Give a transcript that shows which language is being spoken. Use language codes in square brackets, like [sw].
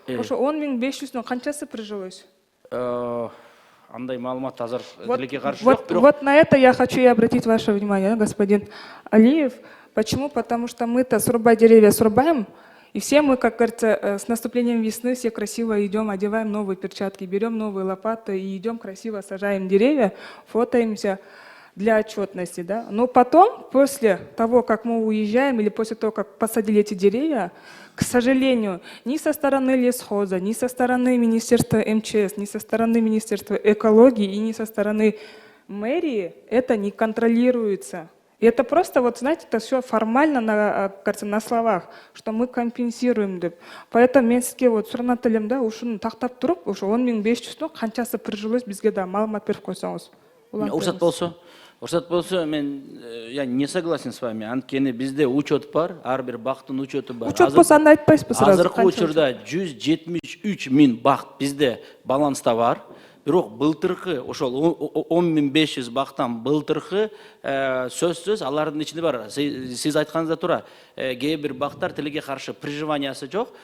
[ky] Ошо 10.500-дун канчасы прижилось? Андай маалымат азыр тилекке каршы жок. [ru] Вот на это я хочу и обратить ваше внимание, господин Алиев. Почему? Потому что мы-то срубать деревья срубаем, и все мы, как говорится, с наступлением весны все красиво идем, одеваем новые перчатки, берем новые лопаты и идем красиво сажаем деревья, фотоемся для отчетности, да. Но потом, после того, как мы уезжаем или после того, как посадили эти деревья, к сожалению, ни со стороны лесхоза, ни со стороны Министерства МЧС, ни со стороны Министерства экологии и ни со стороны мэрии это не контролируется. И это просто, вот знаете, это все формально на словах, что мы компенсируем. [ky] Поэтому мен сизге вот суранат элем да, ушуну тактап туруп, ошо 10.500 канчасы прижилось бизге да маалымат берип койсоңуз. Уруксат болсо, [ru] я не согласен с вами. [ky] Анткени бизде учет бар, ар бир бактын учету бар. Учет болсо анда айтпайсызбы сразу? Азыркы учурда 173 миң бакт бизде баланста бар. Бирок былтыркы ошол 10.500 бактан былтыркы сөзсүз алардын ичинде бар. Сиз айтканыңызда туура. Кээ бир бактар тилекке каршы приживаниясы жок.